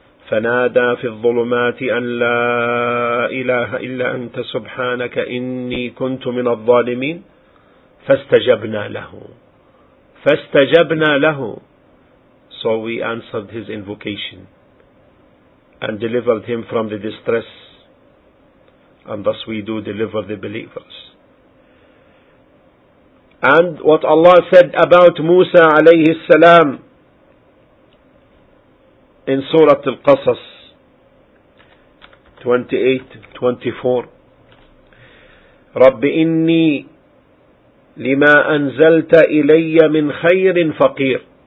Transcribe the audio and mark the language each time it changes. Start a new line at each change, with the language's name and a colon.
Arabic: فنادى في الظلمات أن لا إله إلا أنت سبحانك إني كنت من الظالمين فاستجبنا له.
English: So we answered his invocation and delivered him from the distress, and thus we do deliver the believers. And what Allah said about Musa عليه السلام in Surah Al-Qasas 28-24,
Arabic: رَبِّ إِنِّي لِمَا أَنْزَلْتَ إِلَيَّ مِنْ خَيْرٍ فَقِيرٍ.